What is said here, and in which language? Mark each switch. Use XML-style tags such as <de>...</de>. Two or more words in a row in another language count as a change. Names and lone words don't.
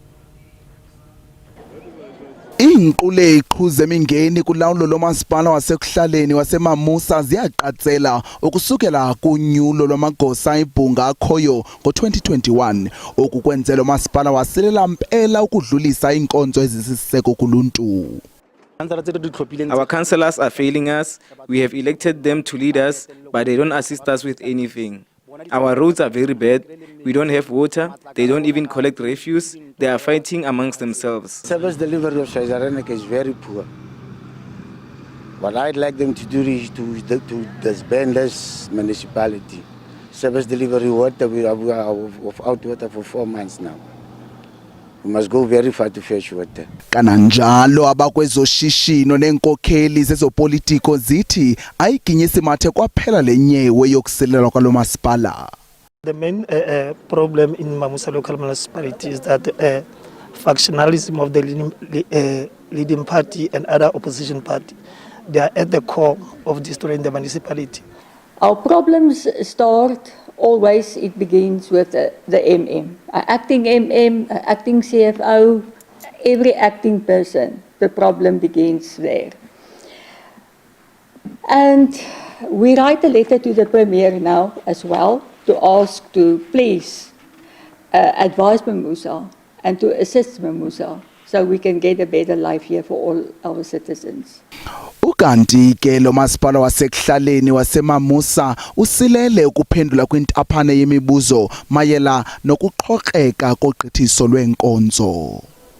<xh>Iinquleqhu zemingeni kulawulo lomasipala wasekuhlaleni wasemamusa ziyaqatsela ukusukela kunyulo lwamagosa ibhunga akhoyo ngo-2021 okukwenzela lo masipala wasilela mpela ukudlulisa inkonzo ezisiseko kuluntu.</xh> <en>Our councillors are failing us. We have elected them to lead us, but they don't assist us with anything. Our roads are very bad. We don't have water. They don't even collect refuse. They are fighting amongst themselves. Service delivery of Shwaiza Reneke is very poor. What I'd like them to do is to disband this municipality. Service delivery water, we are without water for 4 months now. We must go very far to fetch water.</en> <xh>Kananjalo abakwezoshishino nenkokheli zezopolitiko zithi ayiginyisi mathe kwaphela lenyewe yokuselelwa kwalo masipala.</xh> <en>The main problem in Mamusa local municipality is that factionalism of the leading party and other opposition party, they are at the core of destroying the municipality. Our problems start always, it begins with the MM. Acting MM, acting CFO, every acting person, the problem begins there. And we write a letter to the Premier now as well to ask to please advise Mamusa and to assist Mamusa so we can get a better life here for all our citizens.</en> <xh>Ukanti ke lo masipala wasekuhlaleni wasemamusa usilele ukuphendula kwintaphane yemibuzo mayela nokuqhoqeka kogqithiso lwenkonzo.</xh>